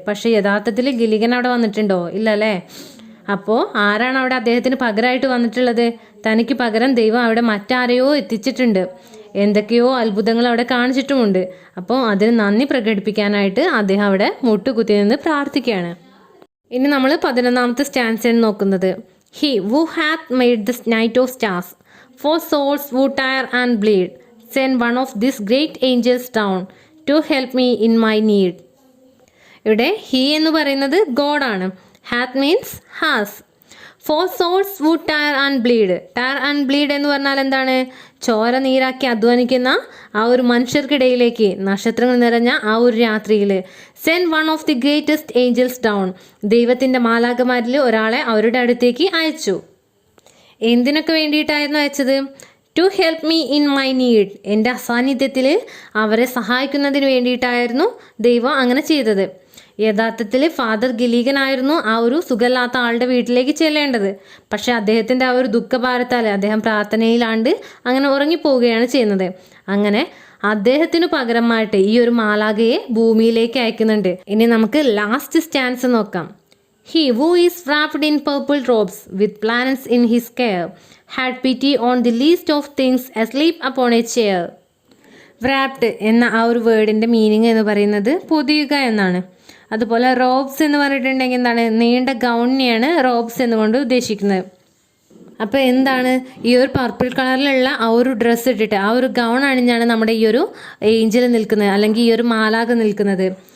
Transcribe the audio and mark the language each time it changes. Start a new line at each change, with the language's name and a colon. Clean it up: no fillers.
Malayalam: പക്ഷേ യഥാർത്ഥത്തിൽ ഗിലിഗൻ അവിടെ വന്നിട്ടുണ്ടോ? ഇല്ല അല്ലേ? അപ്പോൾ ആരാണ് അവിടെ അദ്ദേഹത്തിന് പകരമായിട്ട് വന്നിട്ടുള്ളത്? തനിക്ക് പകരം ദൈവം അവിടെ മറ്റാരെയോ എത്തിച്ചിട്ടുണ്ട്, എന്തൊക്കെയോ അത്ഭുതങ്ങൾ അവിടെ കാണിച്ചിട്ടുമുണ്ട്. അപ്പോൾ അതിന് നന്ദി പ്രകടിപ്പിക്കാനായിട്ട് അദ്ദേഹം അവിടെ മുട്ടുകുത്തി നിന്ന് പ്രാർത്ഥിക്കുകയാണ്. ഇനി നമ്മൾ 11ാമത്തെ സ്റ്റാൻസയാണ് നോക്കുന്നത്.
English: He who hath made the night of stars, for souls who tire and bleed, send one of these great angels down to help me in my need.
Malayalam: ഇവിടെ ഹി എന്ന് പറയുന്നത് ഗോഡാണ്.
English: Hath means has. For souls would tire and bleed.
Malayalam: Tyre and bleed എന്ന് പറഞ്ഞാൽ എന്താണ്? ചോര നീരാക്കി അധ്വാനിക്കുന്ന ആ ഒരു മനുഷ്യർക്കിടയിലേക്ക് നക്ഷത്രങ്ങൾ നിറഞ്ഞ ആ ഒരു രാത്രിയിൽ
English: Send one of the greatest angels down.
Malayalam: ദൈവത്തിൻ്റെ മാലാഖമാരിൽ ഒരാളെ അവരുടെ അടുത്തേക്ക് അയച്ചു. എന്തിനൊക്കെ വേണ്ടിയിട്ടായിരുന്നു അയച്ചത്?
English: To help me in my need.
Malayalam: എൻ്റെ അസാന്നിധ്യത്തിൽ അവരെ സഹായിക്കുന്നതിന് വേണ്ടിയിട്ടായിരുന്നു ദൈവം അങ്ങനെ ചെയ്തത്. യഥാർത്ഥത്തിൽ ഫാദർ ഗിലീഗൻ ആയിരുന്നു ആ ഒരു സുഖമില്ലാത്ത ആളുടെ വീട്ടിലേക്ക് ചെല്ലേണ്ടത്. പക്ഷേ അദ്ദേഹത്തിൻ്റെ ആ ഒരു ദുഃഖഭാരത്താൽ അദ്ദേഹം പ്രാർത്ഥനയിലാണ്ട് അങ്ങനെ ഉറങ്ങിപ്പോവുകയാണ് ചെയ്യുന്നത്. അങ്ങനെ അദ്ദേഹത്തിനു പകരമായിട്ട് ഈ ഒരു മാലാഖയെ ഭൂമിയിലേക്ക് അയക്കുന്നുണ്ട്. ഇനി നമുക്ക് ലാസ്റ്റ് സ്റ്റാൻസ് നോക്കാം.
English: He who is wrapped in purple robes with planets in his care had pity on the least of things asleep upon a chair.
Malayalam: wrapped എന്ന ആ ഒരു വേർഡിൻ്റെ മീനിങ് എന്ന് പറയുന്നത് പൊതിയുക എന്നാണ്. അതുപോലെ റോബ്സ് എന്ന് പറഞ്ഞിട്ടുണ്ടെങ്കിൽ എന്താണ്? നീണ്ട ഗൗണിനെയാണ് റോബ്സ് എന്നുകൊണ്ട് ഉദ്ദേശിക്കുന്നത്. അപ്പോൾ എന്താണ്? ഈ ഒരു പർപ്പിൾ കളറിലുള്ള ആ ഒരു ഡ്രസ്സ് ഇട്ടിട്ട് ആ ഒരു ഗൗൺ അണിഞ്ഞാണ് നമ്മുടെ ഈ ഒരു ഏഞ്ചൽ നിൽക്കുന്നത്, അല്ലെങ്കിൽ ഈ ഒരു മാലാഖ നിൽക്കുന്നത്.